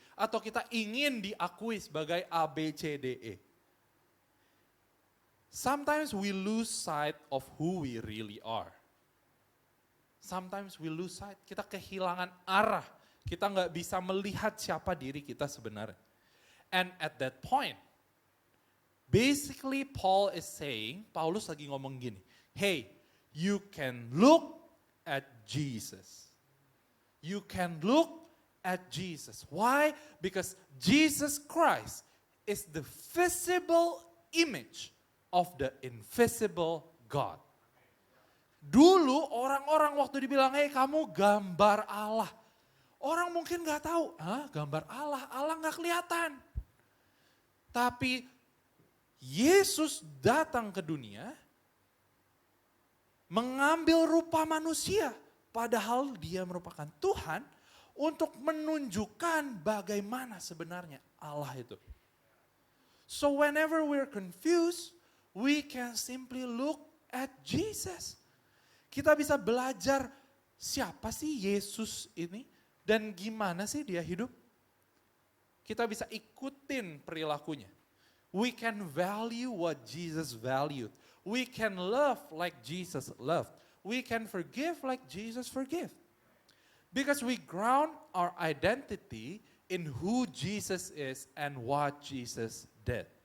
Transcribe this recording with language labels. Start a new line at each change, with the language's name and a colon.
Indonesian: Atau kita ingin diakui sebagai A, B, C, D, E.
English: Sometimes we lose sight of who we really are. Sometimes we lose sight,
Indonesian: kita kehilangan arah. Kita nggak bisa melihat siapa diri kita sebenarnya.
English: And at that point, basically Paul is saying,
Indonesian: Paulus lagi ngomong gini,
English: hey, you can look at Jesus. You can look at Jesus. Why? Because Jesus Christ is the visible image of the invisible God.
Indonesian: Dulu orang-orang waktu dibilang, hey kamu gambar Allah. Orang mungkin gak tahu, gambar Allah, Allah gak kelihatan. Tapi Yesus datang ke dunia, mengambil rupa manusia. Padahal dia merupakan Tuhan untuk menunjukkan bagaimana sebenarnya Allah itu.
English: So whenever we're confused, we can simply look at Jesus.
Indonesian: Kita bisa belajar siapa sih Yesus ini dan gimana sih dia hidup. Kita bisa ikutin perilakunya.
English: We can value what Jesus valued. We can love like Jesus loved. We can forgive like Jesus forgave. Because we ground our identity in who Jesus is and what Jesus did.